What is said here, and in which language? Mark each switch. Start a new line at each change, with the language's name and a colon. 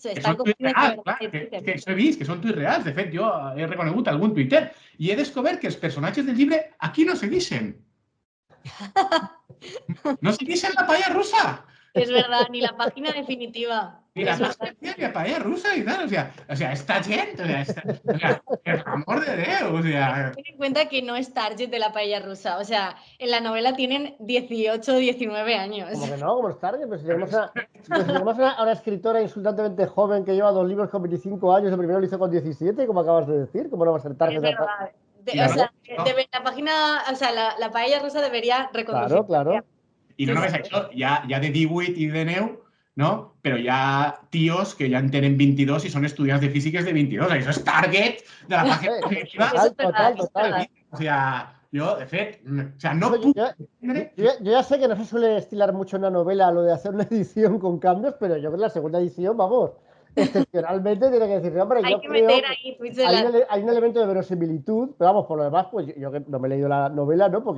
Catalan: Que són tuits reals, clar, que això he vist, que són tuits reals. De fet, jo he reconegut algun Twitter i he descobert que els personatges del llibre aquí no seguixen. No seguixen la palla rusa.
Spanish: Es verdad, ni la página definitiva. Ni la paella rusa y tal, o sea, esta gente, o sea, el amor de Dios, o sea... Ten en cuenta que no es target de la paella rusa, o sea, en la novela tienen 18 o 19 años. Como que no, como es target, pues si tenemos a una escritora insultantemente joven que lleva 2 libros con 25 años, el primero lo hizo con 17, como acabas de decir, ¿cómo no va a ser target? Es verdad. La página, o sea, la paella rusa debería reconducir. Claro.
Catalan: I no només això, ja de 18 i de 9, no? Però hi ha tios que ja en tenen 22 i són estudiants de físiques de 22. Això és target de la pàgina definitiva. Total.
Spanish: O sea, yo,
Catalan: de fet,
Spanish: o sea,
Catalan: no puc...
Spanish: Yo ya sé que no se suele estilar mucho en una novela lo de hacer una edición con cambios, pero yo creo que la segunda edición, vamos, excepcionalmente tiene que decir, hombre, yo creo que hay un elemento de verosimilitud, pero vamos, por lo demás, pues yo que no me he leído la novela, ¿no?